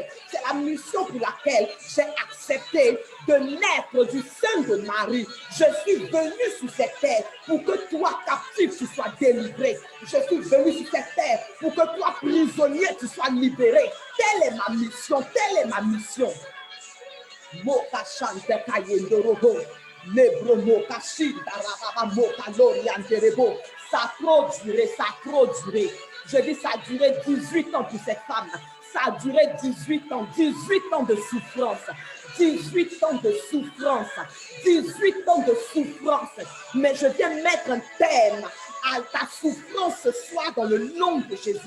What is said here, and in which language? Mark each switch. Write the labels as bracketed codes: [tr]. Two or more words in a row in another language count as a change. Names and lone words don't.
[fr] C'est la mission pour laquelle j'ai accepté de naître du sein de Marie. Je suis venu sur cette terre pour que toi, captif, tu sois délivré. Je suis venu sur cette terre pour que toi, prisonnier, tu sois libéré. Telle est ma mission, telle est ma mission. Moka chante kayendorobo, lebro moka shinda rababa moka lorianterebo. Ça a trop duré, ça a trop duré. Je dis, ça a duré 18 ans pour cette femme. Ça a duré 18 ans de souffrance. 18 ans de souffrance. 18 ans de souffrance. Mais je viens mettre un terme à ta souffrance ce soir dans le nom de Jésus.